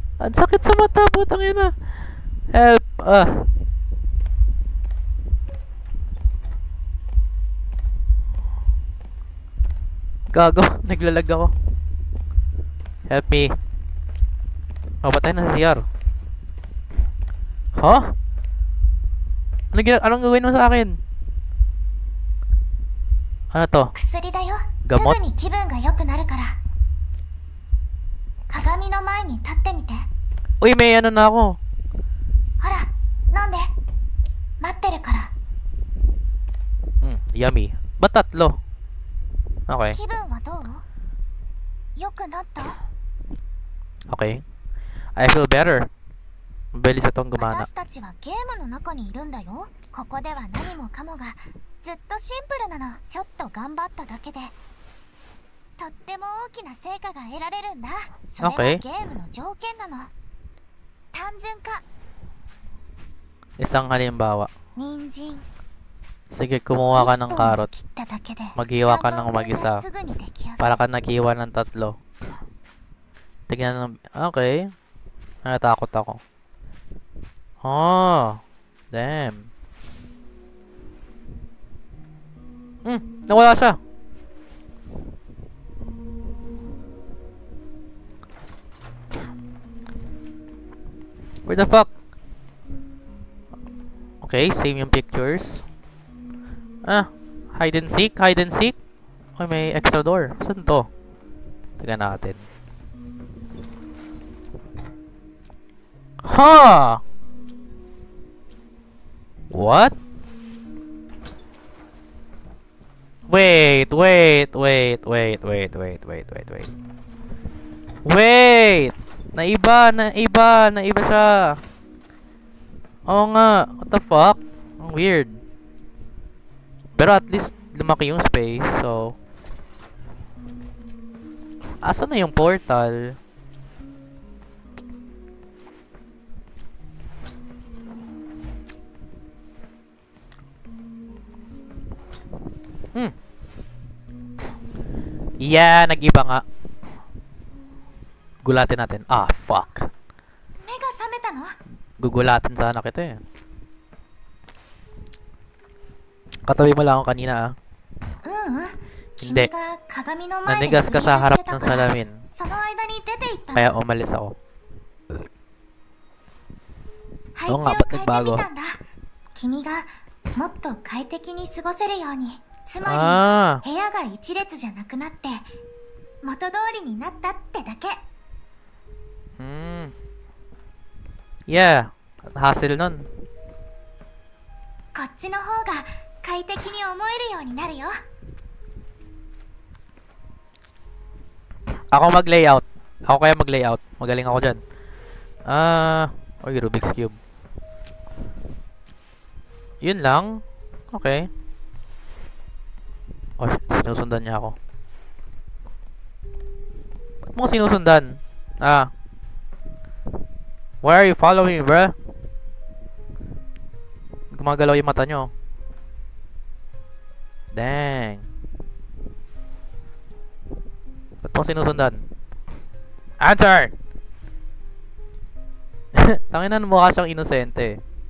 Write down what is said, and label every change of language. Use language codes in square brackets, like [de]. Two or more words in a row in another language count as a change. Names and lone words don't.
[tl] Ang sakit sa mata, putang ina. Help. Gago, naglalag ako. [en] Help me. [tl] Oh, patay na sa CR. Huh? Anong gawin mo sa akin? Ano to? Gamot? Uy, may na ako. Yummy. Ba't tatlo? Okay. [ja] 気分はどう？良くなった？ [en] Okay. I feel better. [tl] Mabilis itong gumana. [ja] 私たちはゲームの中にいるんだよ。ここでは何もかもがずっとシンプルなの。ちょっと頑張っただけでとっても大きな成果が得られるんだ。それはゲ Okay. ームの条件なの。単純化。 [tl] Isang halimbawa. [ja] 人参 [tl] Sige, kumuha ka ng [ja] 1本 [tl] carrot. [ja] 切っただけで [tl] Maghiwa ka [ja] 3 [tl] ng [ja] 本分が [tl] mag-isa. [ja] すぐに出来上がる。 [tl] Para ka naghiwa ng tatlo. Tignan ng... Okay. Natakot ako. Oh. Damn. Nawala siya. [en] Where the fuck? [tl] Okay, same yung pictures. [en] Hide and seek, hide and seek. [tl] Ay, may extra door. Saan to? Tignan natin. Ha! [en] What? Wait. Wait! [tl] Naiba siya. Oo nga. [en] What the fuck? [tl] Ang weird. Pero [en] at least [tl] lumaki yung space, so... Asan na yung portal? Yeah, nag-iba nga. Gulatin natin. [en] Ah, fuck. [ja] 目が覚めたの？ [tl] Gugulatin sana kita eh. Katabi mo lang ako kanina ah. Hindi. Nanigas ka sa harap ng salamin. Kaya umalis ako. Oo nga, ba't nagbago? [ja] 君がもっと快適に過ごせるように。つまり部屋が一列じゃなくなって元通りになったってだけ。 [tl] Yeah, hassle nun. [ja] こっちの方が快適に思えるようになるよ。 [tl] Ako mag-layout. Ako kaya mag-layout. Magaling ako dyan. Oy, Rubik's Cube. Yun lang. Okay. Oh, sinusundan niya ako. Ba't mo sinusundan? [en] Why are you following me, bruh? [tl] Gumagalaw yung mata nyo. Dang. Ba't mo sinusundan? Answer! Tanginan, mukha siyang inosente.